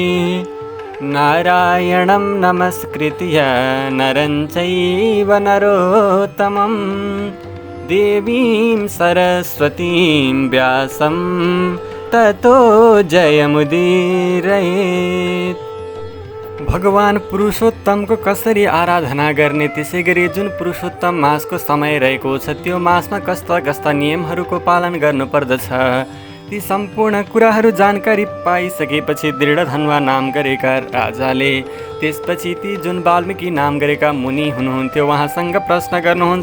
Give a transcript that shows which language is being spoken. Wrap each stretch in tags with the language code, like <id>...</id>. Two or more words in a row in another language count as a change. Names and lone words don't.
<sa>नारायणं नमस्कृत्य नरं चैव नरोत्तमं देवीं सरस्वतीं व्यासं ततो जयमुदीरयेत्।</sa> <ne>भगवान पुरुषोत्तमको कसरी आराधना गर्ने, त्यसै गरी जुन पुरुषोत्तम मासको समय रहेको छ त्यो मासमा कस्ता कस्ता नियमहरूको पालन गर्नुपर्दछ, ती सम्पूर्ण कुराहरू जानकारी पाइसकेपछि दृढधन्वा नाम गरेका राजाले त्यसपछि ती जुन वाल्मीकि नाम गरेका मुनि हुनुहुन्थ्यो उहाँसँग प्रश्न गर्नुहुन्छ।</ne>